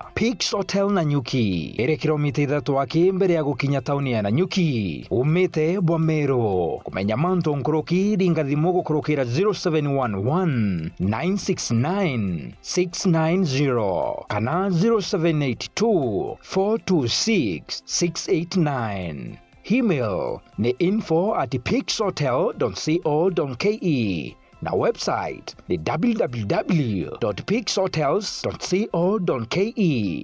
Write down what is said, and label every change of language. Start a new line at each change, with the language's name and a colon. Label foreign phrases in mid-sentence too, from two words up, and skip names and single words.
Meru: Peaks Hotel Nanyuki iri kilomita 3 mbere ya gukinya tauni ya Nanyuki umite Bwamero. Kumenya manto nkoroki ringa thimu gukurukira 0711 969 690 kana 0782 426 689. Email ni info@peakshotel.co.ke na website ni www.peakshotels.co.ke.